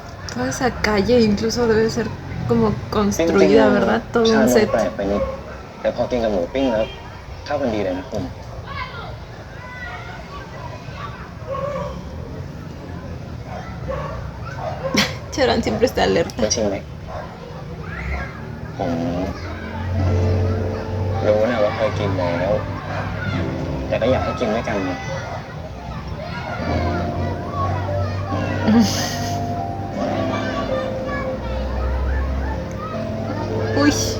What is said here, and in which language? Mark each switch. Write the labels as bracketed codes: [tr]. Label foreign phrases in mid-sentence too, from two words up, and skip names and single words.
[es] Toda esa calle incluso debe ser como [th] จริง [es] construida, ¿verdad? [th] ๆ [es] Todo [th] ชา [es] un [th] นม [es] set. [th] แปลกไปนิดแต่พอกินกับหมูปิ้งแล้วเข้ากันดีเลยนะคุณ [es] Charan siempre está [th] ไม่ [es] alerta. [th] ชิมไหมผมรู้นะว่าเคยกินแล้ว แต่ก็อยากให้กินด้วยกันนะ [es] Uy,